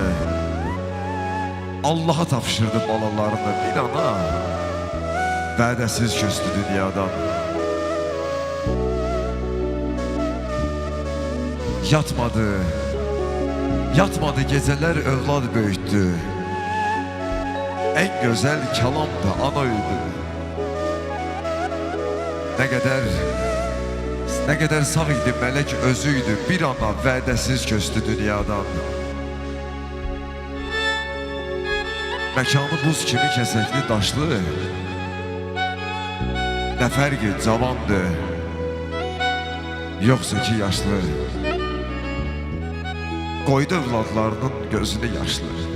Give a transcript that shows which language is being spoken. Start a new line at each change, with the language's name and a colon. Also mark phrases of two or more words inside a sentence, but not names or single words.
Azerbaijani: Allah'a tapşırdı balalarını. Bir ana vədəsiz köçdü dünyadan.
Turkish: Yatmadı geceler övlad böyüttü. En güzel kalam da anaydı. Ne kadar sağ idi melek özüydü.
Azerbaijani: Bir ana vədəsiz köçdü dünyadan. Məkanı buz kimi kəsəkli daşlı. Nə fərqi cavandı, yoxsa ki yaşlı. Qoydu övladlarının gözünü yaşlı.